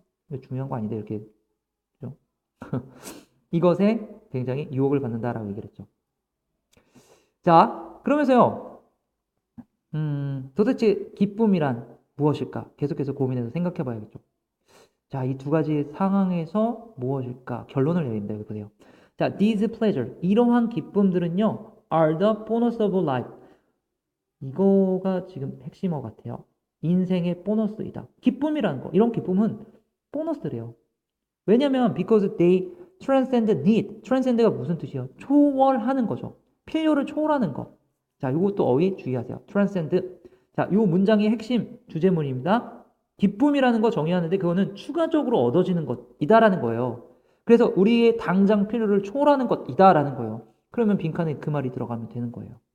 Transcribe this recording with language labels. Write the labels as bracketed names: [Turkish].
[Korean] 이거 중요한 거 아닌데 이렇게, 그죠? 이것에 굉장히 유혹을 받는다라고 얘기를 했죠. 자, 그러면서요, 도대체 기쁨이란 무엇일까? 계속해서 고민해서 생각해 봐야겠죠. 자, 이 두 가지 상황에서 무엇일까? 결론을 내립니다. 여기 보세요. [English] 자, these pleasure, [Korean] 이러한 기쁨들은요, [English] are the bonus of life. [Korean] 이거가 지금 핵심어 같아요. 인생의 보너스이다. 기쁨이라는 거, 이런 기쁨은 보너스래요. 왜냐면 [English] because they transcend need. [Korean] transcend가 무슨 뜻이에요? 초월하는 거죠. 필요를 초월하는 거. 자, 이것도 어휘 주의하세요. [English] transcend. [Korean] 자, 이 문장의 핵심 주제문입니다. 기쁨이라는 거 정의하는데 그거는 추가적으로 얻어지는 것이다라는 거예요. 그래서 우리의 당장 필요를 초월하는 것이다라는 거예요. 그러면 빈칸에 그 말이 들어가면 되는 거예요.